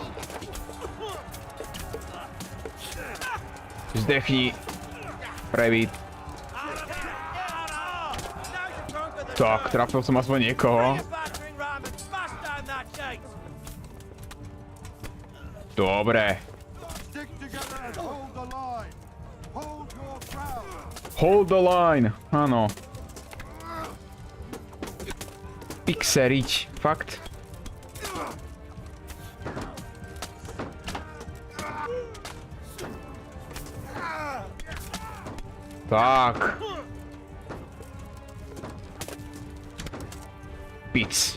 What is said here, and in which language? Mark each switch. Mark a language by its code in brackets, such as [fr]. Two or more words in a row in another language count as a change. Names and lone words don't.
[sk] Zdechni. Prevít. Tak, trafil som aspoň niekoho. Dobre. [en] Hold the line, [sk] áno. Pixeriť, fakt. Tak. Pic.